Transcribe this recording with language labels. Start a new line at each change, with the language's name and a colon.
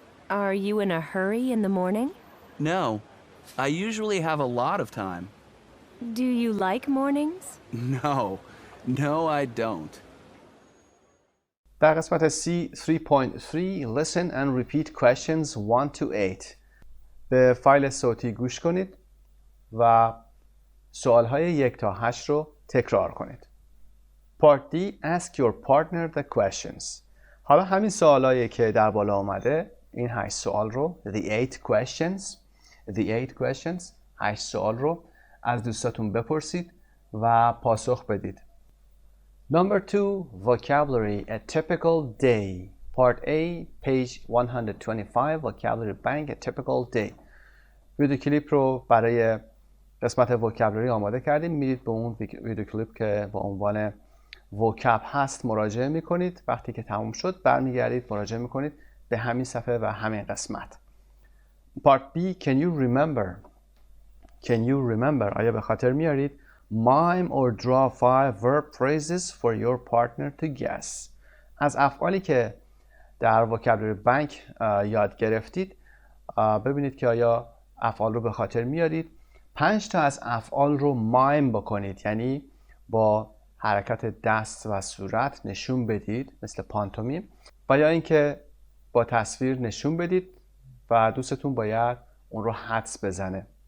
English: Are you in a hurry in the morning? No, I usually have a lot of time. Do you like mornings? No, I don't.
Persian: در قسمت
English: C 3.3 Listen and repeat questions 1 to 8.
Persian: به فایل صوتی گوش کنید و سوالهای 1 تا 8 رو تکرار کنید.
English: Part D Ask your partner the questions.
Persian: حالا همین سوالایی که در بالا اومده این 8 سوال رو The 8 سوال رو از دوستاتون بپرسید و پاسخ بدید.
English: Number 2 Vocabulary A typical day. Part A page 125 Vocabulary Bank A typical day.
Persian: ویدیو کلیپ رو برای قسمت vocabulary آماده کردیم. میرید به اون ویدیو کلیپ که با عنوان vocab هست مراجعه میکنید. وقتی که تموم شد برمیگردید مراجعه میکنید به همین صفحه و همین قسمت.
English: Part B Can you remember
Persian: آیا به خاطر میارید
English: Mime or draw 5 verb phrases for your partner to guess.
Persian: از افعالی که در vocabulary bank یاد گرفتید ببینید که آیا افعال رو به خاطر میارید. 5 تا از افعال رو مایم بکنید، یعنی با حرکت دست و صورت نشون بدید مثل پانتومیم، و یا اینکه با تصویر نشون بدید و دوستتون باید اون رو حدس بزنه.